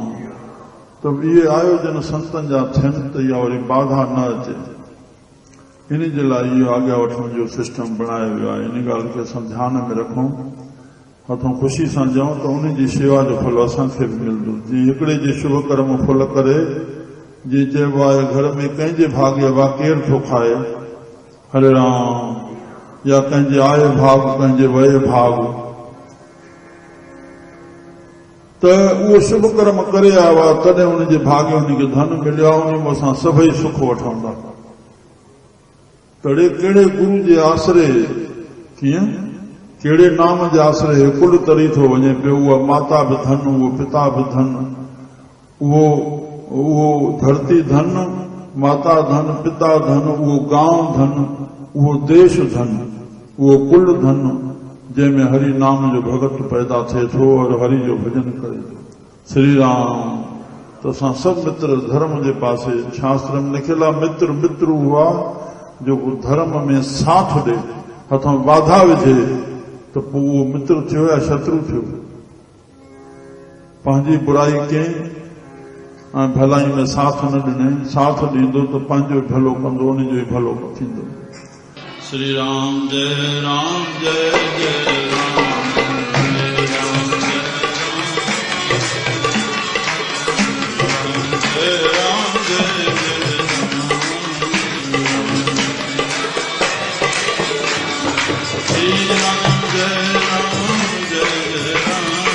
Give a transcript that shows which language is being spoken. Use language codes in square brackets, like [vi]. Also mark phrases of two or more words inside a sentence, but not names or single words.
[sd] त इहे आयोजन संतनि जा थियनि त इहा वरी बाधा न अचे, इन जे लाइ इहो अॻियां वठण जो सिस्टम बणायो वियो आहे। इन ॻाल्हि खे असां ध्यान में रखूं, हथों ख़ुशी सां ॾियूं त उन जी शेवा जो फल असांखे बि मिलंदो। जीअं हिकिड़े जे शुभ कर्म फल करे, जीअं चइबो आहे घर में कंहिंजे भाग्य वा केरु थो खाए, हरे राम, या कंहिंजे आए भाग कंहिंजे वए भाग, त उहो शुभ कर्म करे आयो आहे तॾहिं उनजे भाग्य उनखे धन मिलियो आहे, उन में असां सभई सुख वठंदा। तड़े कहिड़े गुरु जे आसरे, कीअं कहिड़े नाम जे आसरे कुल तरी थो वञे पियो। उहा माता बि धन, उहो पिता बि धन, उहो धरती धन, माता धन, पिता धन, उहो गांव धन, उहो देश धन, उहो कुल धन, जंहिंमें हरि नाम जो भगत पैदा थिए थो और हरि जो भजन करे थो। श्री राम। त असां सभु मित्र धर्म जे पासे, शास्त्र में लिखियल आहे मित्र मित्र हुआ जो धर्म में साथ ॾे, हथों बाधा विझे त पोइ उहो मित्र थियो या शत्रु थियो। पंहिंजी बुराई कयईं ऐं भलाई में साथ न ॾिनई, साथ ॾींदो त पंहिंजो भलो कंदो, उनजो ई भलो थींदो। [sa] श्री राम जय राम जय जय राम जय राम जय जय राम जय राम जय जय राम